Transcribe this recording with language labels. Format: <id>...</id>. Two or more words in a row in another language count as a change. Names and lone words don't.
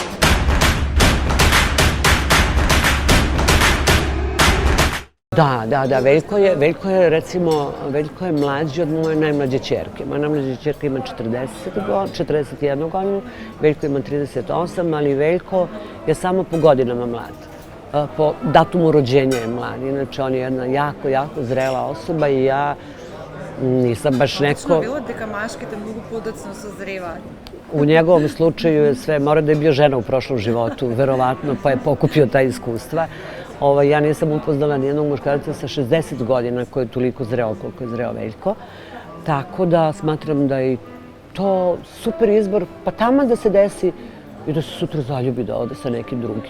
<sr>Da, Veljko je recimo, Veljko je mlađi od moje najmlađe ćerke. Moja najmlađa ćerka ima 41 godinu, Veljko ima 38, ali Veljko je samo po godinama mlad. Po datumu rođenja je mlad. Inače, on je jedna jako zrela osoba i ja nisam baš neko...</sr> <mk>Точно било дека машките многу подоцно созреваат.</mk> <sr>U njegovom slučaju je sve, mora da je bio žena u prošlom životu, verovatno, pa je pokupio ta iskustva. Ja nisam upoznala nijednog muškarca sa 60 godina koji je toliko zreo koliko je zreo Veljko. Tako da smatram da je to super izbor, pa taman da se desi i da se sutra zaljubi da ode sa nekim drugim.</sr>